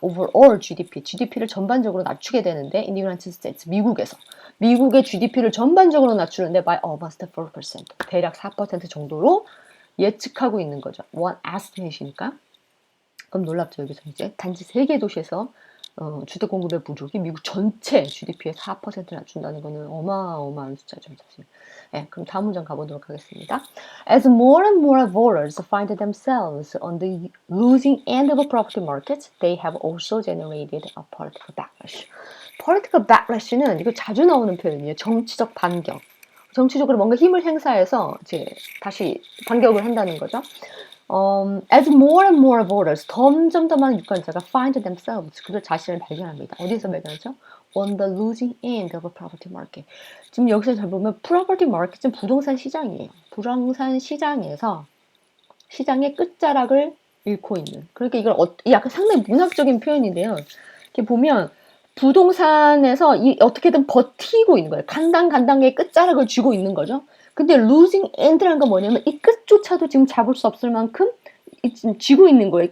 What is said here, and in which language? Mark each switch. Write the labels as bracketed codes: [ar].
[en] overall GDP [ko] 를 전반적으로 낮추게 되는데 [en] in the United States, [ko] 미국의 GDP를 전반적으로 낮추는데 [en] by almost 4%, [ko] 대략 4% 정도로 예측하고 있는 거죠. [en] one estimate [ko] 이니까. 그럼 놀랍죠. 여기서 이제 단지 3개 도시에서 주택 공급의 부족이 미국 전체 GDP의 4%를 낮춘다는 거는 어마어마한 숫자죠, 사실. 네, 그럼 다음 문장 가보도록 하겠습니다. [en] As more and more voters find themselves on the losing end of a property market, they have also generated a political backlash. political backlash [ko] 는 이거 자주 나오는 표현이에요. 정치적 반격. 정치적으로 뭔가 힘을 행사해서 이제 다시 반격을 한다는 거죠. [en] As more and more voters, [ko] 점점 더 많은 유권자가 [en] find themselves, [ko] 그들 자신을 발견합니다. 어디서 발견하죠? [en] On the losing end of a property market. [ko] 지금 여기서 잘 보면 [en] property market [ko] 은 부동산 시장이에요. 부동산 시장에서 시장의 끝자락을 잃고 있는. 그러니까 이걸 약간 상당히 문학적인 표현인데요. 이렇게 보면 부동산에서 어떻게든 버티고 있는 거예요. 간당간당의 끝자락을 쥐고 있는 거죠. 근데 [en] losing end [ko] 라는 건 뭐냐면 이 끝조차도 지금 잡을 수 없을 만큼 지금 쥐고 있는 거예요.